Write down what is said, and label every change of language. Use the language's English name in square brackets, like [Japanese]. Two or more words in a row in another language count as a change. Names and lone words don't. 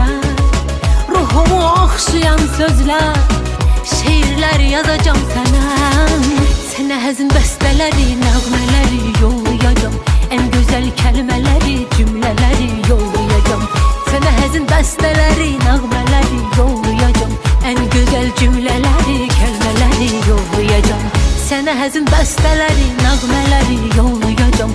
[Azerbaijani] Ruhumu oxşayan sözlər, şeirlər yazacağım sənə. Sənə həzin bəstələri, nəğmələri yollayacağım. [Turkish] En güzel kelimeleri, cümleleri yollayacağım. [Azerbaijani] Sənə həzin bəstələri, nəğmələri yollayacağım. [Turkish] En güzel cümleleri, kelimeleri yollayacağım. [Azerbaijani] Sənə həzin bəstələri, nəğmələri yollayacağım.